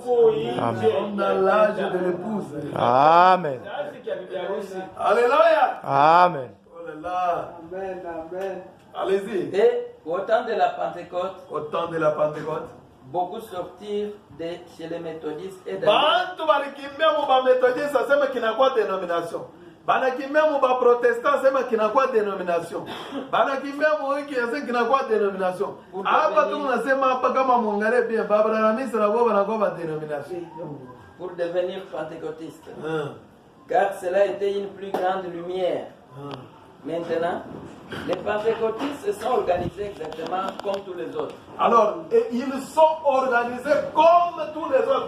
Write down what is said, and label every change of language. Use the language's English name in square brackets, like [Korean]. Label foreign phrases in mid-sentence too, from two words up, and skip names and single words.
[French] Nous sommes dans l'âge de l'épouse. Amen. Alléluia. Amen. Oh là là. Amen, amen. Allez-y. Et au temps de la Pentecôte. Au temps de la Pentecôte. Beaucoup sortirent chez les méthodistes et [Swahili] Bantu balikimbia mu ba méthodiste asema kinakuwa dénomination. Banakimbia mu ba protestant asema kinakuwa dénomination. Banakimbia mu wiki asema kinakuwa dénomination. Hapa tunasema hapa kama muangalie bien Abrahamisi na wao wanakuwa dénomination. [French] Pour devenir pentecôtiste. Car cela était une plus grande lumière. Maintenant, les pentecôtistes se sont organisés exactement comme tous les autres. Alors, ils sont organisés comme tous les autres.